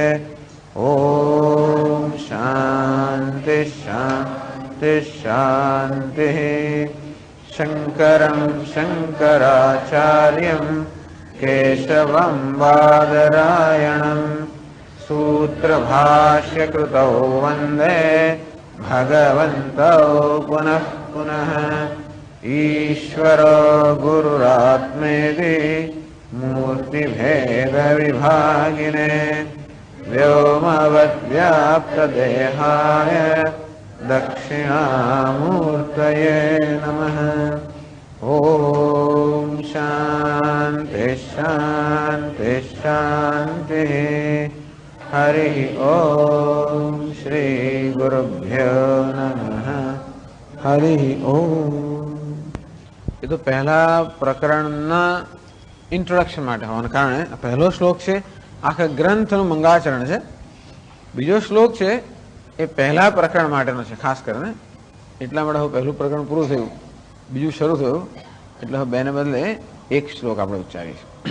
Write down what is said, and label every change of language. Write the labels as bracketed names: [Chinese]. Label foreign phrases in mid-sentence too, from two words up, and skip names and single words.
[Sanskrit] ओम शांति शांति शांति. शंकरं शंकराचार्यं केशवं बादरायणं सूत्रभाष्यकृतौ वंदे भगवन्तौ पुनः पुनः ईश्वरो गुरुरात्मेति मूर्तिभेदविभागिने व्योमवद्व्याप्तदेहाय दक्षिणामूर्तये नमः। ॐ शान्ति शान्ति शान्तिः। हरि ओम श्री गुरुभ्यो नमः। हरि ओम। [Hindi] ये तो पहला [Gujarati] પ્રકરણના ઇન્ટ્રોડક્શન માટે હોવાને કારણે પહેલો શ્લોક છે આખા ગ્રંથનું મંગળાચરણ છે. બીજો શ્લોક છે એ પહેલા પ્રકરણ માટેનો છે ખાસ કરીને, એટલા માટે હવે પહેલું પ્રકરણ પૂરું થયું, બીજું શરૂ થયું, એટલે હવે બેને બદલે એક શ્લોક આપણે ઉચ્ચારીશું.